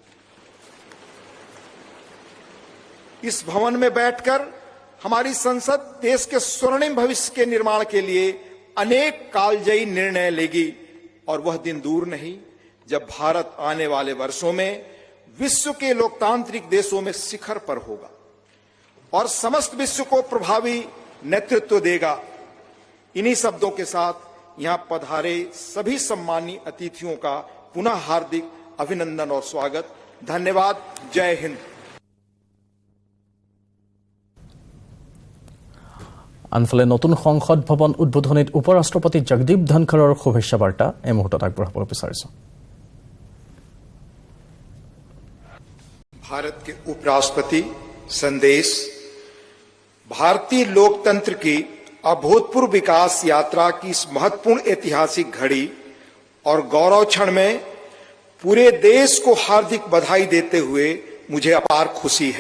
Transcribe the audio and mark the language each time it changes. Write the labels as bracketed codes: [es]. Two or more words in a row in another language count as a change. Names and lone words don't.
[hi] इस भवन में बैठकर हमारी संसद देश के स्वर्णिम भविष्य के निर्माण के लिए अनेक कालजयी निर्णय लेगी, और वह दिन दूर नहीं जब भारत आने वाले वर्षों में विश्व के लोकतांत्रिक देशों में शिखर पर होगा और समस्त विश्व को प्रभावी नेतृत्व देगा। इन्हीं शब्दों के साथ यहां पधारे सभी सम्मानीय अतिथियों का पुनः हार्दिक अभिनंदन और स्वागत। धन्यवाद। जय हिंद। [as] আনফালে নতুন সংসদ ভৱন উদ্বোধনীত উপৰাষ্ট্ৰপতি জগদীপ ধনখৰৰ শুভেচ্ছা বাৰ্তা এই মুহূৰ্তত আগবঢ়াব বিচাৰিছো। [hi] भारत के उपराष्ट्रपति संदेश भारतीय लोकतंत्र की अभूतपूर्व विकास यात्रा की इस महत्वपूर्ण ऐतिहासिक घड़ी और गौरव क्षण में पूरे देश को हार्दिक बधाई देते हुए मुझे अपार खुशी है।